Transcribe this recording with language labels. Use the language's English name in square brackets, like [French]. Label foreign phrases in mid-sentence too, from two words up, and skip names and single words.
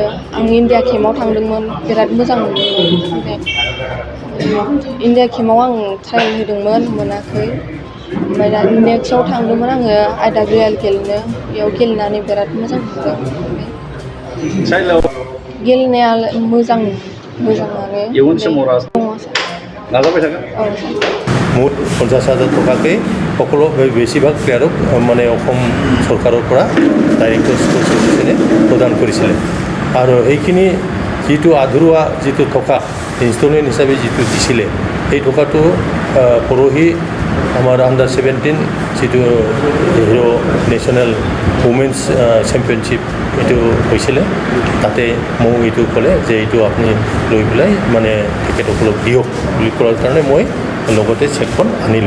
[Bodo] आं इन्डिया केम्पआव थांदोंमोन, बिराद मोजां मोनदोंमोन। ओमफ्राय इन्डिया केम्पआव आं ट्रायल होदोंमोन, मोनाखै। ओमफ्राय दा नेक्स्टआव थांदोंमोन आङो IWL गेलेनो, बेयाव गेलेनानै बिराद मोजां मोनदों। गेलेनाया मोजाङानो। इयुन समाव नाजाबाय थाखा [Assamese] মুঠ 50,000 টকাকৈ সকলো বেছিভাগ প্লেয়াৰক মানে অসম চৰকাৰৰ পৰা ডাইৰেক্টৰ স্কুল এছ'চিয়েশ্যনে প্ৰদান কৰিছিলে। আৰু এইখিনি যিটো আধৰুৱা যিটো টকা ইনষ্টলমেণ্ট হিচাপে যিটো দিছিলে, সেই টকাটো পৰহি আমাৰ আণ্ডাৰ 17 যিটো হিৰ' নেশ্যনেল উমেন্স চেম্পিয়নশ্বিপ এইটো হৈছিলে, তাতে মোক এইটো ক'লে যে এইটো আপুনি লৈ পেলাই মানে তেখেতসকলক দিয়ক বুলি কোৱাৰ কাৰণে মই লগতে চেকখন আনিলোঁ।